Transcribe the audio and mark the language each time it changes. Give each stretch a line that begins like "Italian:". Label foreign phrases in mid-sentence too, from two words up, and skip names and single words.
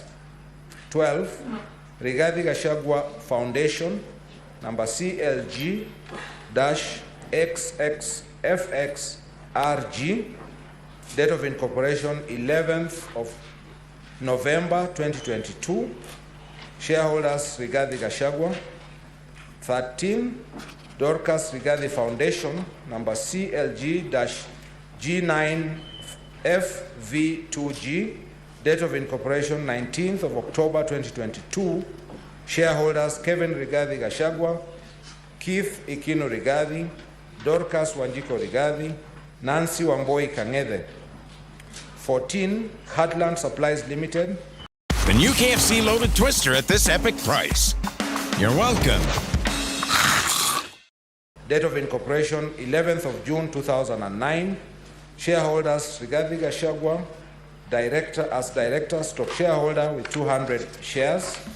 English: 12, Rigathi Gachagua Foundation, number CLG-XXFXRG, date of incorporation 11th of November 2022. Shareholders, Rigathi Gachagua. 13, Dorcas Rigathi Foundation, number CLG-G9 FV2G, date of incorporation 19th of October 2022, shareholders Kevin Rigathi Gachagua, Keith Ikino Rigathi, Dorcas Wanjiko Rigathi, Nancy Wamboi Kang'ethe. 14, Heartland Supplies Limited. The new KFC loaded twister at this epic price. You're welcome. Date of incorporation 11th of June 2009. Shareholders Rigathi Gachagua, director, stock shareholder with 200 shares.